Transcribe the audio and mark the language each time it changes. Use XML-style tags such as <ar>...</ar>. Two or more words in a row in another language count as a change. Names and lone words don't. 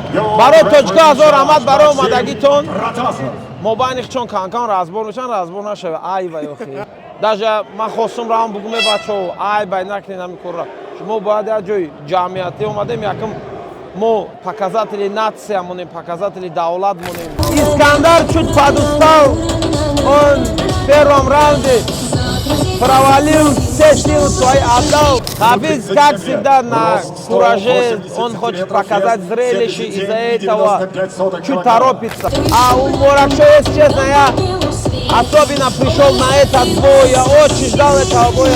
<tg>барои тоҷика ҳазор раҳмат барои омадагитон. мобайни чон канкан разбор мешан, разбор нашава. Ай вай охи. Даже ман хостум раҳм бугуме бачаҳо, ай бай накунед ҳамин корро. Шумо бояд як ҷои ҷамъиятӣ омадем, якум мо</tg> <ru>показатели нация</ru> <tg>монем, показатели давлат монем.</tg> <ru>Искандар чуть подустал, он в первом раунде провалил, все силы свои отдал. Хабиб, как всегда, на кураже, он хочет показать зрелище, из-за этого чуть торопится. А у Муракшо, если честно, я особенно пришел на этот бой, я очень ждал этого боя.</ru>